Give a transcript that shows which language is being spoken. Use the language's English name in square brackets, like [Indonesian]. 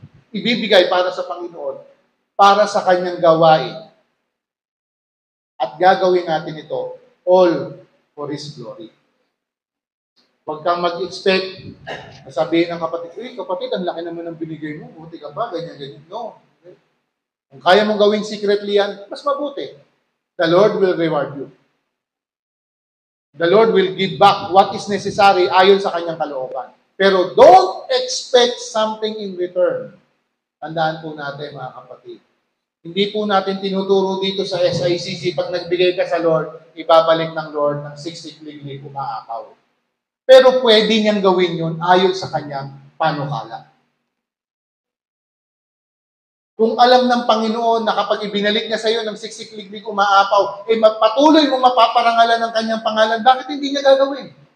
[Filipino] ibibigay para sa Panginoon, para sa kanyang gawain. At gagawin natin ito [English] all for His glory. [Filipino] Huwag kang mag-expect na sabihin ng kapatid, kapatid, ang laki naman ng binigay mo, buti ka ba, ganyan. No. Kung kaya mong gawin secretly yan, mas mabuti. [English] The Lord will reward you. The Lord will give back what is necessary [Filipino] ayon sa kanyang kalooban. [English] Pero don't expect something in return. [Filipino] Tandaan po natin, mga kapatid. Hindi po natin tinuturo dito sa SICC, pag nagbigay ka sa Lord, ibabalik ng Lord ng 60 liglig umaakaw. Pero pwede niyang gawin yun ayon sa kanyang panukala. Kung alam ng Panginoon na kapag ibinalik niya sa iyo ng 60 liglig umaapaw, patuloy mo mapaparangalan ng kanyang pangalan, bakit hindi niya gagawin?